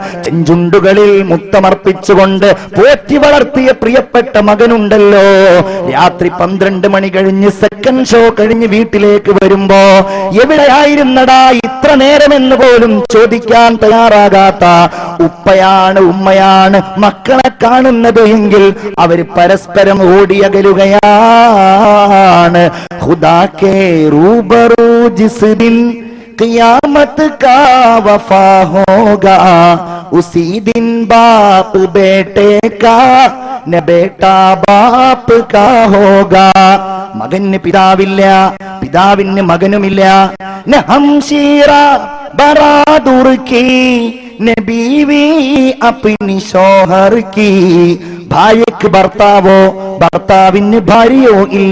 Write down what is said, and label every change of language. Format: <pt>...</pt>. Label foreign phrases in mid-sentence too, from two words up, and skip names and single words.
<ml>ചെഞ്ചുണ്ടുകൾ കണ്ണുകളിൽ മുത്തമർപ്പിച്ചുകൊണ്ട് പോറ്റി വളർത്തിയ പ്രിയപ്പെട്ട മകനുണ്ടല്ലോ, രാത്രി 12 മണി കഴിഞ്ഞ്</ml> <en>second show</en> <ml>കഴിഞ്ഞ് വീട്ടിലേക്ക് വരുമ്പോ എവിടെയായിരുന്നടാ ഇത്ര നേരമെന്ന് പോലും ചോദിക്കാൻ തയ്യാറാകാത്ത ഉപ്പയാണ് ഉമ്മയാണ് മക്കളെ കാണുന്നത് എങ്കിൽ അവര് പരസ്പരം ഓടിയകലുകയാണ്.</ml> <ur>خدا کے روبرو جس دن قیامت کا وفا ہوگا، اسی دن باپ بیٹے کا نہ بیٹا باپ کا ہوگا.</ur> <ml>മകന് പിതാവില്ല, പിതാവിന് മകനുമില്ല.</ml> <ur>نہ ہمشیرہ برادر کی نہ بیوی اپنی شوہر کی.</ur> <ml>ഭാര്യക്ക് ഭർത്താവോ ഭർത്താവിന് ഭാര്യയോ ഇല്ല.</ml>